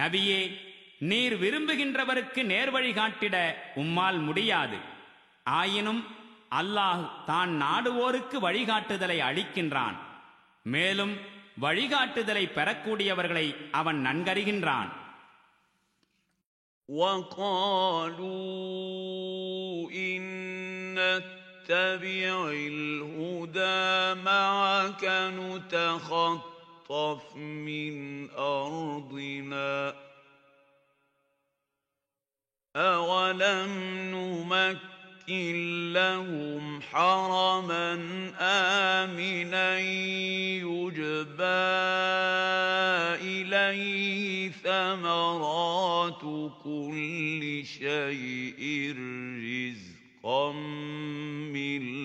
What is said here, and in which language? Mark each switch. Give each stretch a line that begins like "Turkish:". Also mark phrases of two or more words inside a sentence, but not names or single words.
Tamil: நபியே, நீர் விரும்புகின்றவருக்கு நேர்வழி காட்டிட உம்மால் முடியாது. ஆயினும் அல்லாஹ் தான் நாடுவோருக்கு வழிகாட்டுதலை அளிக்கின்றான். மேலும் வழிகாட்டுதலை பெறக்கூடியவர்களை அவன் நன்கறிகின்றான்.
Arabic: وَقَالُوا إِن نَّتَّبِعِ الْهُدَىٰ مَعَكَ نُتَخَطَّفْ مِنْ أَرْضِنَا أَوَلَمْ نُمَكِّن لَّهُمْ حَرَمًا آمِنًا يُجْبَىٰ إِلَيْهِ ثَمَرَاتُ كُلِّ شَيْءٍ رِّزْقًا مِّن